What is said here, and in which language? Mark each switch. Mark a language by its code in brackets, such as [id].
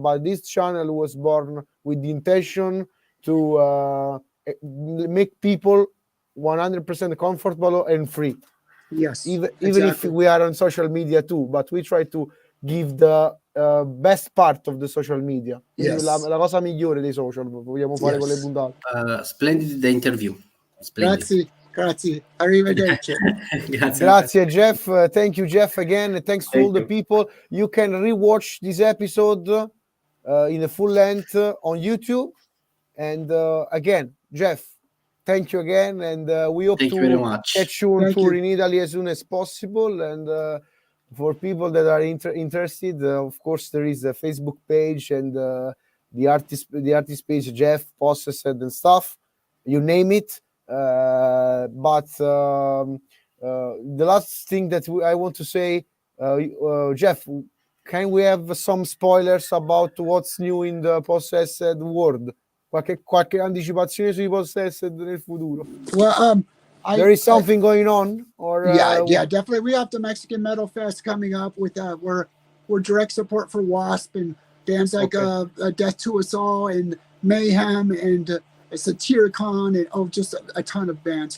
[en] But this channel was born with the intention to make people 100% comfortable and free. Yes, even if we are on social media too, but we try to give the best part of the social media. Yes. [it] La cosa migliore dei social vogliamo fare con le puntate. [en] Splendid the interview. [it] Splendid. Grazie. Arrivederci. Grazie Jeff. [en] Thank you Jeff again. Thanks to all the people. You can rewatch this episode in a full length on YouTube. And again, Jeff, thank you again, and we hope to catch you on tour in Italy as soon as possible. And for people that are interested, of course, there is a Facebook page and the artist page, Jeff Possessed and stuff, you name it. But the last thing that I want to say, Jeff, can we have some spoilers about what's new in the Possessed world? [it] Qualche anticipazione sui Possessed nel futuro? [en] Well, there is something going on, or yeah, definitely. We have the Mexican Metal Fest coming up with we're direct support for Wasp and bands like Death to Us All and Mayhem and Satiricon and just a ton of bands.